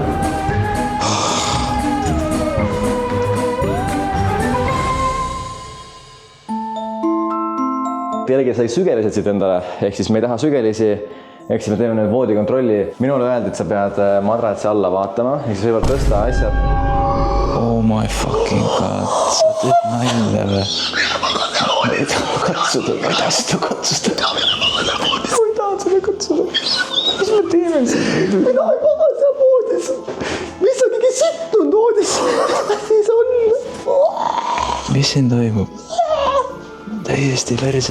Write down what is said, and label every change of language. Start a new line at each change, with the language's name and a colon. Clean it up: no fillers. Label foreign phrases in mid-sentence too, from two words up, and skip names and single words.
Estonian: Pealegi sai sügelised siit endale, ehk siis me ei taha sügelisi, ehk siis me teeme nüüd voodikontrolli. Minule öeldi, et sa pead madratsi alla vaatama, ehk siis võivad tõsta asjad.
English: Oh my fucking god,
Estonian: sa teed nalja või? Ma ei taha katsuda. Ma ei taha seda katsuda. Mis me teeme siin? Mina ei maga seal voodis. Mis on kõige sittunud voodis? Siis on. Mis siin toimub? Täiesti perses.